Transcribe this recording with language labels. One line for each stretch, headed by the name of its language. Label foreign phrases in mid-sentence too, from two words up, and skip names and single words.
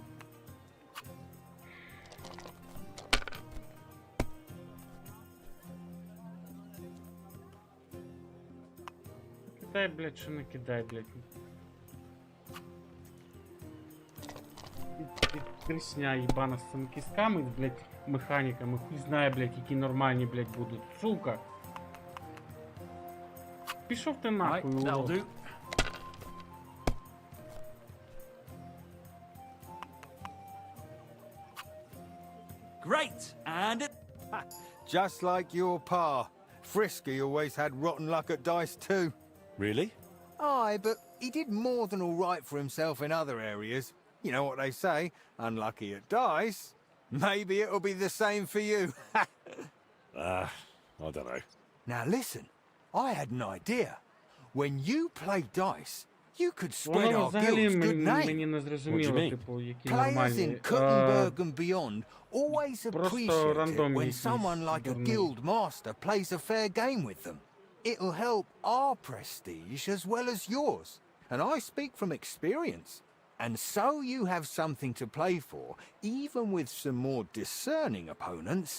Ukrainian: Кидай, блядь, що не кидай, блядь. Трісня їбана з цими кістками, блядь, механіками. Хуй знає, блядь, які нормальні, блядь, будуть. Сука. Пішов ти нахуй,
English: Right, that'll
Ukrainian: урод.
English: do. Great, and it. Just like your pa. Frisky always had rotten luck at dice too. Really? Aye, but he did more than all right for himself in other areas. You know what they say, unlucky at dice. Maybe it'll be the same for you. I don't know. Now listen, I had an idea. When you play dice, you could spread
Ukrainian: Воно
English: our
Ukrainian: взагалі
English: guild's good
Ukrainian: мені
English: name.
Ukrainian: не зрозуміло,
English: mean?
Ukrainian: типу, які
English: Players
Ukrainian: нормальні.
English: in Kuttenberg and beyond always
Ukrainian: Просто
English: appreciate it
Ukrainian: рандомні
English: when
Ukrainian: якісь
English: someone like a
Ukrainian: дурні.
English: guild master plays a fair game with them. It'll help our prestige as well as yours. And I speak from experience. And so you have something to play for, even with some more discerning opponents.